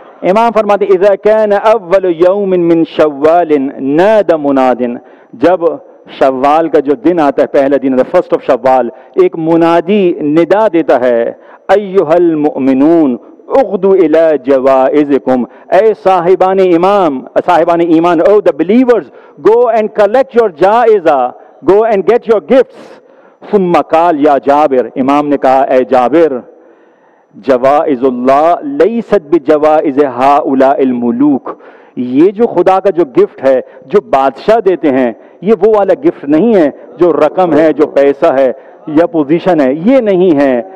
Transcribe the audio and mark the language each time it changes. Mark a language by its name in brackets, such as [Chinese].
[Urdu] امام فرماتے [Arabic] اذا كان اول یوم من شوال نادى مناد. [Urdu] جب شوال کا جو دن آتا ہے، پہلا دن فرسٹ آف شوال، ایک منادی ندا دیتا ہے [Arabic] ایھا المؤمنون اغدو الی جوائزکم. [Urdu] اے صاحبان ایمان او [English] the believers go and collect your جائزہ، go and get your gifts. [Arabic] ثم قال یا جابر. [Urdu] امام نے کہا اے جابر [Arabic] جوائز اللہ لیست بجوائز ہؤلاء الملوک. [Urdu] یہ جو خدا کا جو گفٹ ہے جو بادشاہ دیتے ہیں یہ وہ والا گفٹ نہیں ہے جو رقم ہے، جو پیسہ ہے یا پوزیشن ہے، یہ نہیں ہے.